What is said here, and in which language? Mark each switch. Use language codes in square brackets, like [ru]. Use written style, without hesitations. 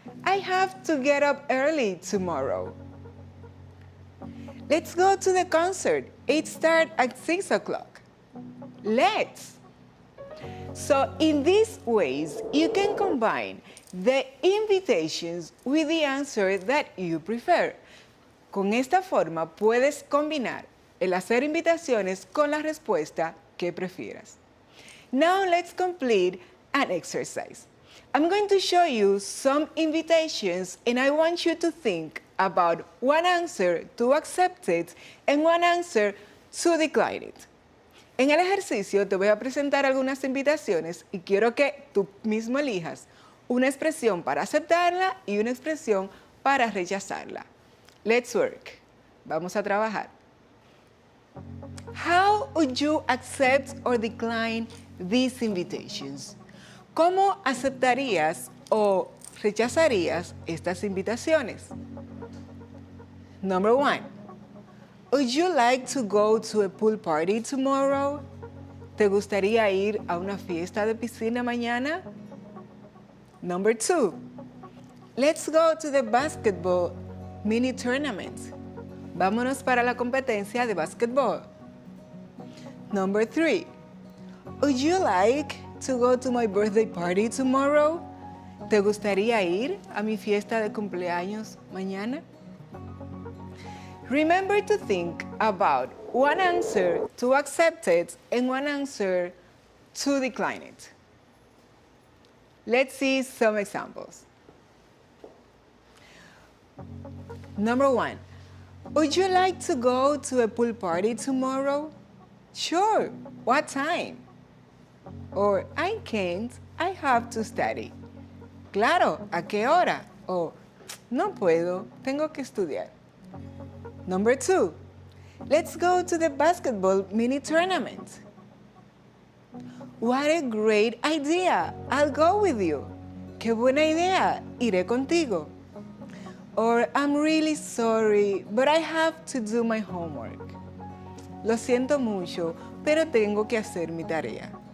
[en] I have to get up early tomorrow. Let's go to the concert. It starts at 6 o'clock. Let's. So in these ways, you can combine the invitations with the answer that you prefer. [es] Con esta forma puedes combinar el hacer invitaciones con la respuesta que prefieras. [en] Now let's complete an exercise. I'm going to show you some invitations and I want you to think about one answer to accept it and one answer to decline it. [es] En el ejercicio te voy a presentar algunas invitaciones y quiero que tú mismo elijas una expresión para aceptarla y una expresión para rechazarla. [en] Let's work. [es] Vamos a trabajar. [en] How would you accept or decline these invitations? [es] ¿Cómo aceptarías o rechazarías estas invitaciones? [en] Number 1. Would you like to go to a pool party tomorrow? [es] ¿Te gustaría ir a una fiesta de piscina mañana? [en] Number 2. Let's go to the basketball mini tournament. [es] Vámonos para la competencia de básquetbol. [en] Number 3. Would you like to go to my birthday party tomorrow? [es] ¿Te gustaría ir a mi fiesta de cumpleaños mañana? [en] Remember to think about one answer to accept it and one answer to decline it. Let's see some examples. Number 1. Would you like to go to a pool party tomorrow? Sure. What time? Or I can't. I have to study. [es] Claro. ¿A qué hora? O no puedo. Tengo que estudiar. [en] Number 2. Let's go to the basketball mini tournament. What a great idea. I'll go with you. [es] Qué buena idea. Iré contigo. [en] Or I'm really sorry, but I have to do my homework. [es] Lo siento mucho, pero tengo que hacer mi tarea.